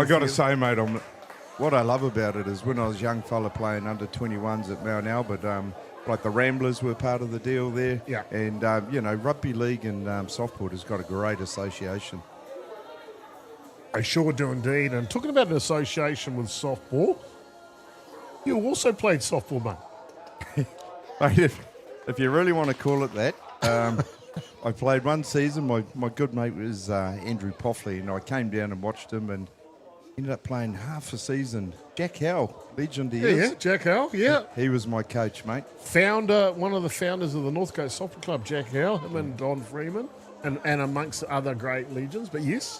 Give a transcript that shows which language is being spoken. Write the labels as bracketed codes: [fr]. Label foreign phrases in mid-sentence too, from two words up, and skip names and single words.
[en] I got to say, mate, what I love about it is when I was a young fella playing under 21s at Mount Albert, like the Ramblers were part of the deal there. Yeah. And, rugby league and softball has got a great association. I sure do indeed. And talking about an association with softball, you also played softball, mate. Mate, if you really want to call it that, I played one season. My good mate was Andrew Poffley, and I came down and watched him and ended up playing half a season. Jack Howell, legend he is. Yeah, Jack Howell, yeah. He was my coach, mate. One of the founders of the Northcote Softball Club, Jack Howell, him and Don Freeman, and amongst other great legends, but yes.